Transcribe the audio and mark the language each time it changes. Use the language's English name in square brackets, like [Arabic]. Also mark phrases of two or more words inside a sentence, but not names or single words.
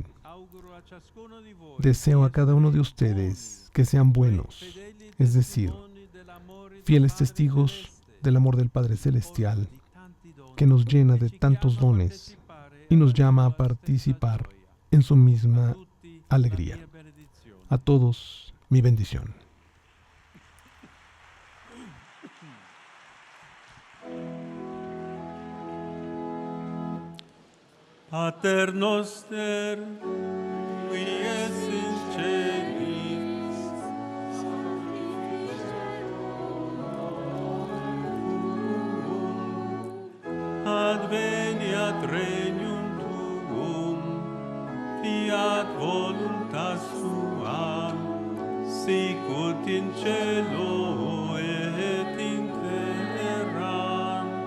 [Spanish] Deseo a cada uno de ustedes que sean buenos, es decir, fieles testigos del amor del Padre Celestial, que nos llena de tantos dones y nos llama a participar en su misma alegría. A todos, mi bendición. [Latin] Pater noster, qui es in celis, adveniat regnum tuum, fiat voluntas tua, sicut in cielo et in terra.